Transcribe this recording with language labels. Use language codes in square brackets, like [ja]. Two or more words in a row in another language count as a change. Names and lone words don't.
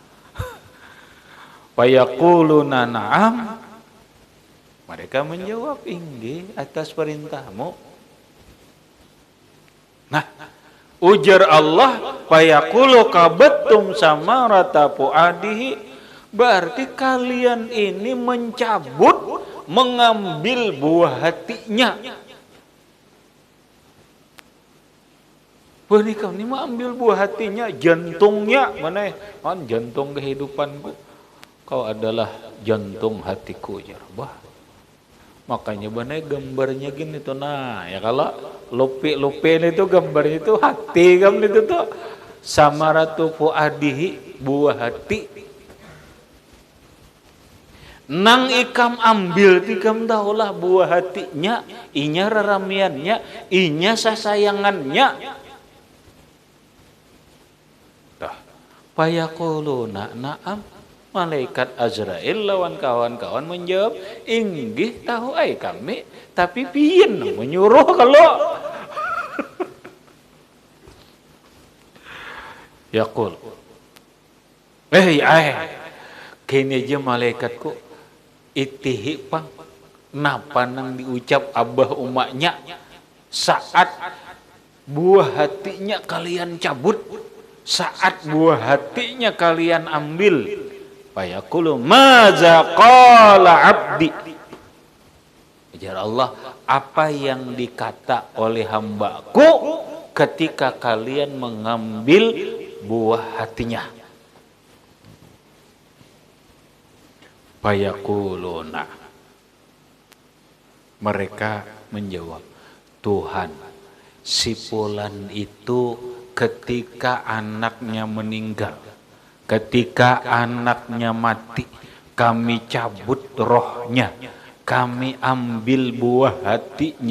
[ar] فيقولون نعم. [id] Mereka menjawab, inggih atas perintahmu. Nah, ujar Allah, [ar] فيقول قبضتم ثمرة فؤاده. [id] Berarti kalian ini mencabut, mengambil buah hatinya. Wah, ini mengambil buah hatinya, jantungnya mana? Kan jantung kehidupanku. Kau adalah jantung hatiku ya. Wah. Makanya benar gambarnya gini tuh. Nah, ya kalau lupi itu gambarnya itu hati kamu itu tuh. [ar] ثمرة فؤاده, [id] buah hati. [bjn] Nang ikam ambil tikam tahulah buah hatinya, inya raramiannya, inya sasayangannya. [ar] فيقولون نعم. [bjn] Malaikat Azrail lawan kawan-kawan menjawab, inggih tahu ai kami, tapi pian menyuruh kalau yaqul kini aja malaikatku itihi pang napa nang diucap abah umaknya saat buah hatinya kalian cabut, saat buah hatinya kalian ambil. [ar] فيقول ماذا قال عبدي. [id] Ujar Allah, apa yang dikata oleh hambaku ketika kalian mengambil buah hatinya? Fayaquluna, mereka menjawab, Tuhan, si fulan itu ketika anaknya meninggal, ketika anaknya mati, kami cabut rohnya, kami ambil buah hatinya.